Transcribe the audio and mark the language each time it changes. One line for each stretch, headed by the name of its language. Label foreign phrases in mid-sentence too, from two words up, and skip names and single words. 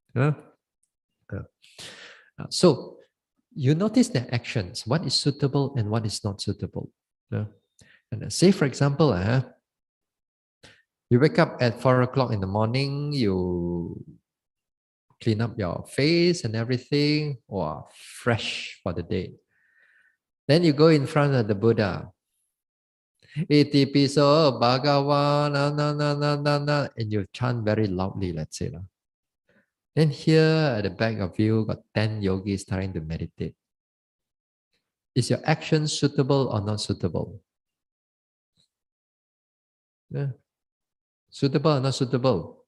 English: So you notice their actions, what is suitable and what is not suitable. And say, for example, you wake up at 4 o'clock in the morning, you clean up your face and everything, or fresh for the day. Then you go in front of the Buddha.
Pali: Iti piso bhagawa na na na na na na,
English: and you chant very loudly, let's say. Then here at the back of you got 10 yogis trying to meditate. Is your action suitable or not suitable? Yeah. Suitable or not suitable?